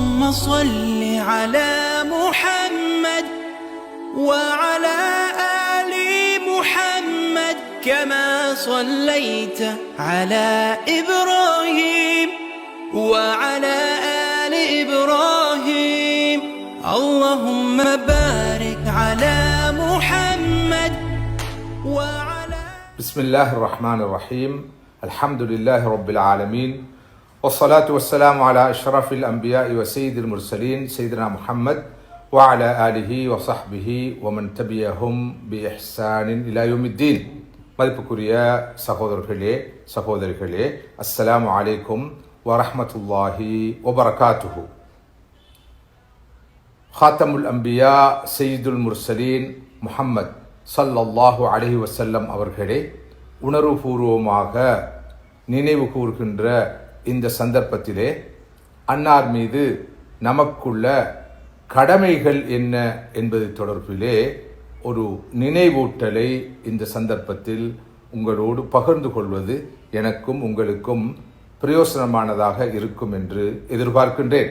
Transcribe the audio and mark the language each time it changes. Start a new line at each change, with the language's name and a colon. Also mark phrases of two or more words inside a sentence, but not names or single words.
Arabic: صل على محمد وعلى آل محمد كما صليت على إبراهيم وعلى آل إبراهيم اللهم بارك على محمد وعلى بسم الله الرحمن الرحيم الحمد لله رب العالمين والصلاة والسلام على أشرف الأنبياء وسيد المرسلين سيدنا محمد وعلى آله وصحبه ومن تبعهم بإحسان إلى يوم الدين.
Tamil: மதிப்புக்குரிய சகோதரர்களே சகோதரிகளே,
Arabic: السلام عليكم ورحمة الله وبركاته. خاتم الأنبياء سيد المرسلين محمد صلى الله عليه وسلم
Tamil: அவர்களே உணர்வுபூர்வமாக நினைவு கூர்கின்ற இந்த சந்தர்ப்பத்திலே அன்னார் மீது நமக்குள்ள கடமைகள் என்ன என்பது தொடர்பிலே ஒரு நினைவூட்டலை இந்த சந்தர்ப்பத்தில் உங்களோடு பகிர்ந்து கொள்வது எனக்கும் உங்களுக்கும் பிரயோசனமானதாக இருக்கும் என்று எதிர்பார்க்கின்றேன்.